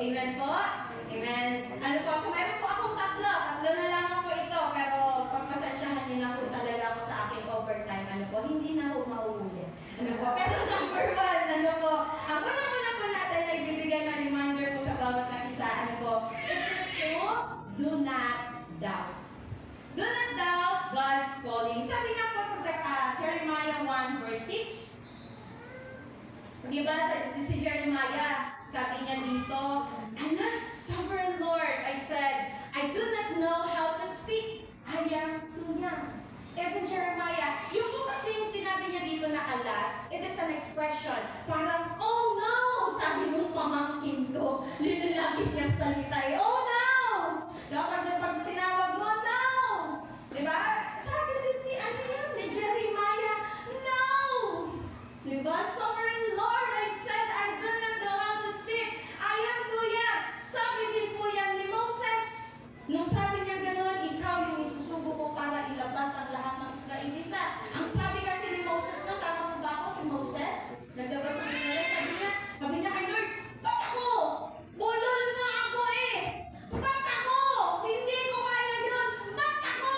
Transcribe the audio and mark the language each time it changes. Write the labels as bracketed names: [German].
[Filipino] Amen po? Amen. Ano po, so meron po akong tatlo. Tatlo na lang po ito, pero pagpasensyahan niyo na po talaga ako sa aking overtime. Ano po, hindi na po mauulit. Ano po, pero number one, ano po, ang unang-una po natin ay bibigyan ng reminder po sa bawat na isa. Ano po, [English] it is to do not doubt. Do not doubt God's calling. [Filipino] Sabi nga po sa Jeremiah 1 verse 6, di ba si Jeremiah, sabi niya dito, [English] Alas, sovereign Lord, I said, I do not know how to speak. I am too young. Even Jeremiah, [Filipino] yung po kasi yung sinabi niya dito na [English] alas, it is an expression. [Filipino] Parang, oh no! Sabi nung pamangkin ko, linalagi niyang salita, oh no! Dapat siya pag tinawag mo, no! Diba? Sabi din ni, ano yun, ni Jeremiah, no! Diba? [English] Sovereign Lord, I said, I do not know how to speak. I am too young. [Filipino] Sabi din po yan ni Moses. Nung sabi niya gano'n, ikaw yung isusugo ko para ilabas ang lahat ng Israelita. Ang sabi kasi ni Moses, no, tama mo ba ako si Moses? Naglabas ng Israel, sabi niya kay Lord, ba't ako? Bulol nga ako eh! Ba't ako? Hindi ko kaya yun! Ba't ako?